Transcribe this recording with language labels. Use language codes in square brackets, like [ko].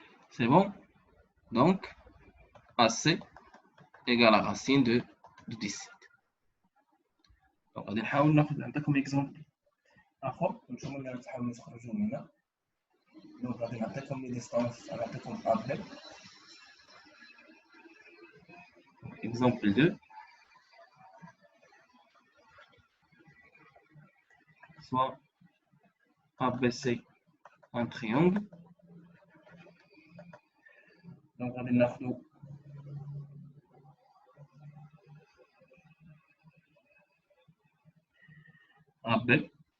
[fr] C'est bon? Donc, AC égale à racine de 17. [ar] Donc, غادي نحاول نعطيكم اكزومبل اخر نشوفوا اللي غتحاولوا تخرجوا منها. دونك غادي نعطيكم لي ديستانس نعطيكم ابل. [fr] اكزومبل 2 soit ABC un triangle. [ar] Donc غادي ناخذوا AB.